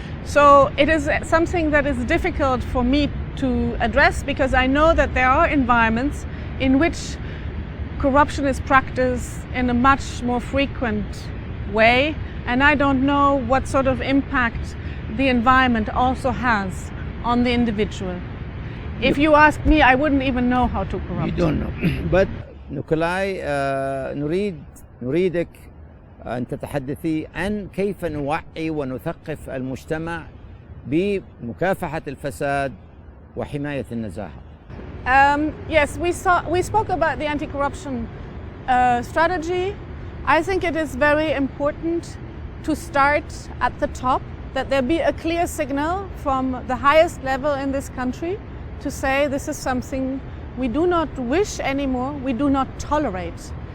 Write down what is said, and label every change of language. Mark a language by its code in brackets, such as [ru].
[en] So it is something that is difficult for me to address because I know that there are environments in which corruption is practiced in a much more frequent way, and I don't know what sort of impact the environment also has on the individual. If you ask me, I wouldn't even know how to corrupt. You don't know. [ar] But نيكولاي نريدك أن تتحدثي عن كيف نوعي ونثقف المجتمع بمكافحة الفساد وحماية النزاهة. [en] Yes, we spoke about the anti-corruption strategy. I think it is very important to start at the top, that there be a clear signal from the highest level in this country to say this is something we do not wish anymore, we do not tolerate.